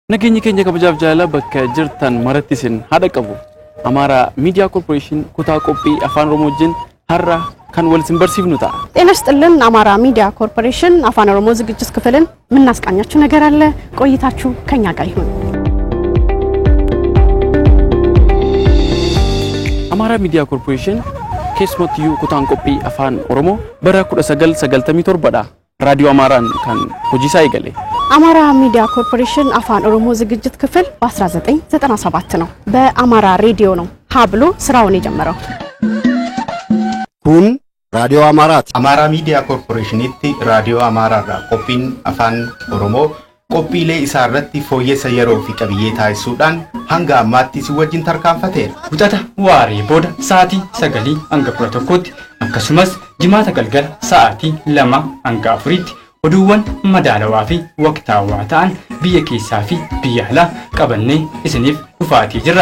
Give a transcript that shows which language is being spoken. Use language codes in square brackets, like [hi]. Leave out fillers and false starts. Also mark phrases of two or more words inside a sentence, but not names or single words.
[om] Nageenyi keenya kabajaaf jaalala bakka jirtan marattisin haadha qabu. Amara Media Corporation kutaa qophii afaan Oromoo wajjin har'a kan wal simbarsiifnu ta'a. [am] ጤና ይስጥልን አማራ ሚዲያ ኮርፖሬሽን አፋን ኦሮሞ ዝግጅት ክፍልን ምናስቃኛችሁ ነገር አለ ቆይታችሁ ከኛ ጋር ይሁን። [om] አማራ ሚዲያ ኮርፖሬሽን keessumattuu kutaan qophii afaan Oromoo bara 1997 raadiyoo Amaaraan kan hojii isaa eegale. [am] አማራ ሚዲያ ኮርፖሬሽን አፋን ኦሮሞ ዝግጅት ክፍል በ1997 ነው በአማራ ሬዲዮ ነው ሀብሎ ስራውን የጀመረው። [om] kun Radio Amarat. Amara Media Corporation itti Radio Amara qophiin afaan Oromoo qophiilee isaa irratti fooyyessa yeroo fi qabiyyee taasisuudhaan hanga ammaatti si wajjin tarkaanfateera. Utata waaree booda sa'aatii 9 hanga 11tti akkasumas jimaata galgala sa'aatii 2 hanga 4tti oduuwwan madaalawaa fi waqtaawaa ta'an biyya keessaa fi biyya alaa qabannee isiniif dhufaatii jirra.